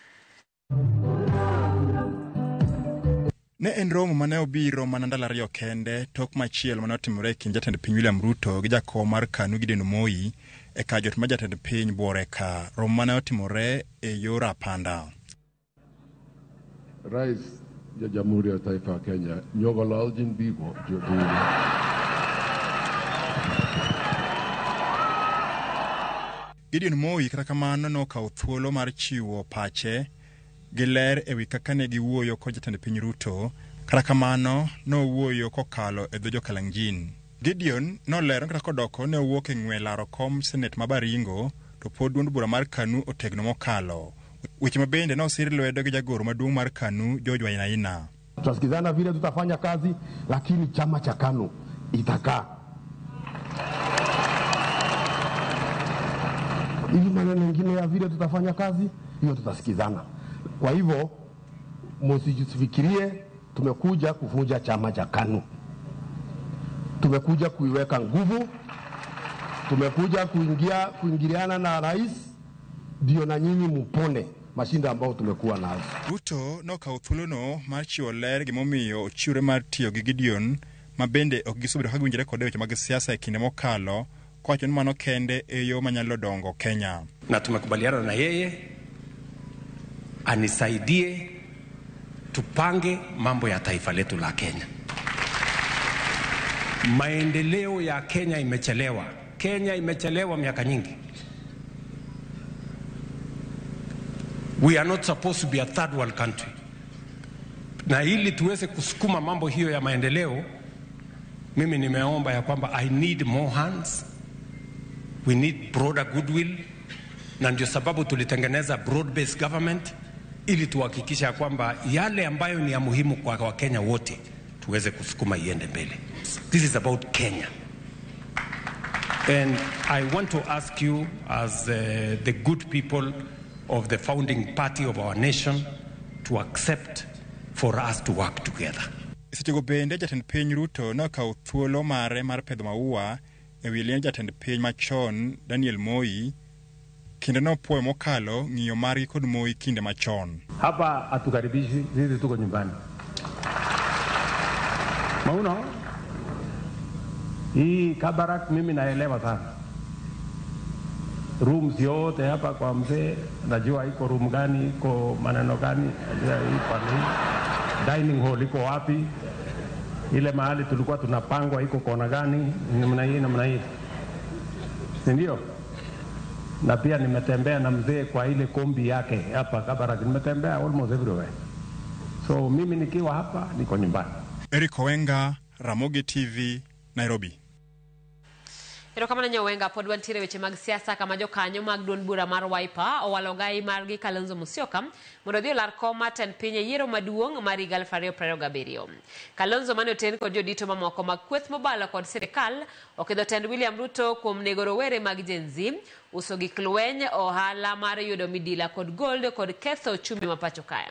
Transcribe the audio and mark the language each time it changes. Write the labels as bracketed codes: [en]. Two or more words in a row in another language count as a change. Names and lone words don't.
[luo] Ne en romo mane obiro mana ndalo 2 kende tok machielo mane otimore e kind jatend piny William Ruto gi jakom mar KANU Gideon Moi e kar jot ma jatend piny buore ka. Romo mane otimore e yor apanda. [sw] Rais ya Jamhuri ya Taifa ya Kenya [kln] nyogolal jin bigo jodini. [luo] Gideon Moi kata kamano nokawo thuolo mar chiwo pache gi ler ewi kaka ne giwuoyo kod jatend piny Ruto, kata kamano nowuoyo kokalo e dho jo-Kalenjin. Gideon nolero kata kodoko ne owuok e ng'we laro kom Senate ma Baringo to pod duond bura mar KANU otegno mokalo. Weche mabende nosir lwedo gi jagoro maduong' mar KANU George Wainaina. [sw] Tutasikizana vile tutafanya kazi, lakini chama cha KANU itakaa. Ili maneno mengine ya vile tutafanya kazi, hiyo tutasikizana. Kwa hivyo msijifikirie tumekuja kuvunja chama cha KANU. Tumekuja kuiweka nguvu, tumekuja kuingiliana na rais, ndio na nyinyi mpone mashinda ambao tumekuwa nazo. [luo] Ruto nokawo thuolono mar chiwo ler gimomiyo ochiwre mar tiyo gi Gideon, mabende ok gisubedo ka giwinjore kode weche mag siasa e kinde mokalo, kowacho ni mano kende e yo manyalo dongo Kenya. [sw] Na tumekubaliana na yeye anisaidie tupange mambo ya taifa letu la Kenya. Maendeleo ya Kenya imechelewa. Kenya imechelewa miaka nyingi. [en] We are not supposed to be a third world country. [sw] Na ili tuweze kusukuma mambo hiyo ya maendeleo, mimi nimeomba ya kwamba [en] I need more hands. We need broader goodwill. [sw] Na ndio sababu tulitengeneza [en] broad-based government [sw] ili tuhakikisha ya kwamba yale ambayo ni ya muhimu kwa Wakenya wote tuweze kusukuma iende mbele. [en] This is about Kenya. And I want to ask you as the good people of the founding party of our nation to accept for us to work together. [luo] Sechego bende jatend piny Ruto nokawo thuolo mare mar pedho maua e wi liend jatend piny machon Daniel Moi, kinde nopuoyo mokalo ng'iyo margi kod Moi kinde machon. [sw] Hapa hatukaribishi, sisi tuko nyumbani. Mauna hii Kabarak mimi naelewa sana. Rooms yote hapa kwa mzee, najua iko room gani, iko maneno gani, najua iko nini. [en] Dining hall [sw] iko wapi? Ile mahali tulikuwa tunapangwa iko kona gani, namna hii. Ndio? Na pia nimetembea na mzee kwa ile kombi yake hapa Kabarak, nimetembea [en] almost everywhere. [sw] So mimi nikiwa hapa niko nyumbani. Eric Owenga, Ramogi TV, Nairobi. [luo] Erokamano Nyawenga, pod wantiere weche mag siasa kama jokanyo mag duond bura mar Wiper owalo gai margi Kalonzo Musyoka mondo odhi olar kom mar tend piny e yiero maduong' mar higa 2027. Kalonzo mane oten kod jodito mamoko mag kweth mobalo kod sirikal okidho tend William Ruto kuom nego rowere mag Gen Z, uso gik lweny, ohala mar yudo midila kod gold kod ketho chumi mapacho kaya.